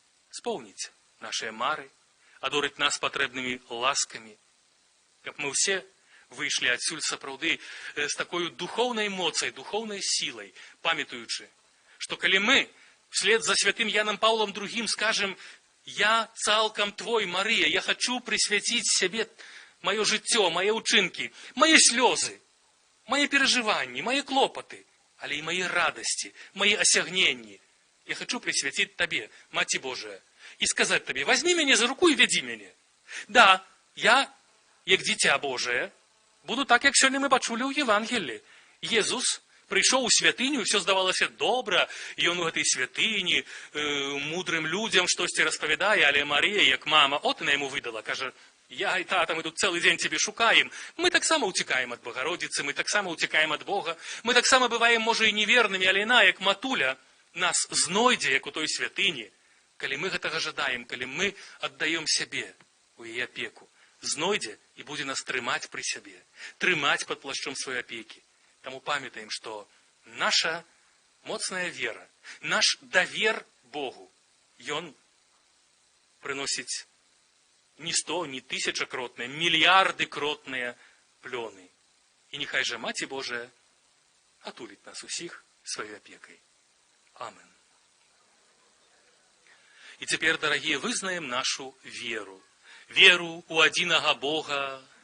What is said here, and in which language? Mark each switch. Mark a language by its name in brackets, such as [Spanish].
[Ukrainian] сповнить наші мари, одарить нас потрібними ласками, щоб ми всі вийшли отсюль сапраўды з такою духовною емоцією, духовною силою, пам'ятаючи, що коли ми вслед за святым Яном Павлом II скажем: «Я цалком Твой, Мария, я хочу присвятить себе мое життя, [Russian] мои учинки, мои слезы, мои переживания, мои клопоты, але и мои радости, мои осягнения. Я хочу присвятить Тебе, Мати Божия, и сказать Тебе: возьми меня за руку и веди меня». [Ukrainian] Да, я, як дитя Божие, буду так, як сьогодні ми почули у Євангелії. Єсус прийшов у святиню, і все здавалося добре, і він у цій святині мудрим людям щось розповідає, але Марія, як мама, от вона йому видала, каже: «Я і тата, ми тут цілий день тебе шукаємо». Ми так само утікаємо від Богородиці, ми так само утікаємо від Бога, ми так само буваємо, може, і невірними, але вона, як матуля, нас знойде, як у той святині, коли ми гэтага жадаємо, коли ми віддаємо себе у її опеку. Знойде і буде нас тримати при себе, тримати під плащом своєї опеки. Тому пам'ятаємо, що наша моцна віра, наш довір Богу, він приносить не 100, не 1000-кротне, мільярди-кротне плони. І нехай же Маті Божия отулить нас усіх своєю опекою. Амин. [Russian] И теперь, дорогие, вызнаем нашу веру. Веру у одиного Бога,